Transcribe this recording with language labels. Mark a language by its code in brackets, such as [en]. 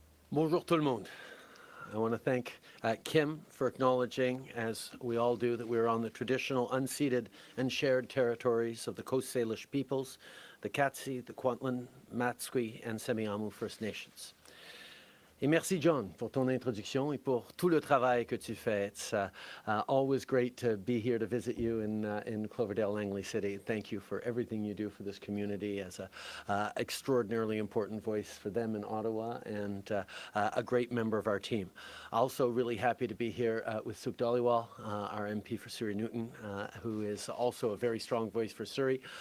[fr] Bonjour tout le monde. [en] I want to thank Kim for acknowledging, as we all do, that we're on the traditional unceded and shared territories of the Coast Salish peoples, the Katzie, the Kwantlen, Matsqui, and Semiahmoo First Nations. [fr] Et merci, John, pour ton introduction et pour tout le travail que tu fais. [en] It's always great to be here to visit you in Cloverdale, Langley City. Thank you for everything you do for this community as an extraordinarily important voice for them in Ottawa and a great member of our team. Also really happy to be here with Suk Dhaliwal, our MP for Surrey Newton, who is also a very strong voice for Surrey.